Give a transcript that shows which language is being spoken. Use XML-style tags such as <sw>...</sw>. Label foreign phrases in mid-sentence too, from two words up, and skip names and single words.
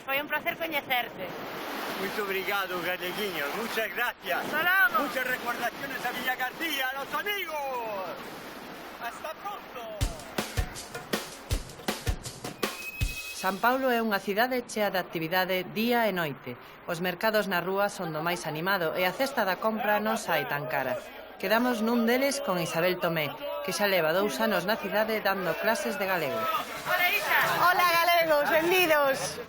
<gl>Foi un placer coñecerte.</gl> <pt>Muito obrigado, galeguiños.</pt> <es>Muchas gracias. Hasta luego. Muchas recordaciones a Villa García, a los amigos. Hasta pronto.</es> <gl>San Paulo é unha cidade chea de actividade día e noite. Os mercados na rúa son do máis animado e a cesta da compra non sai tan cara. Quedamos nun deles con Isabel Tomé, que xa leva 2 anos na cidade dando clases de galego. Hola, Isa. Hola, galegos, benvidos.</gl>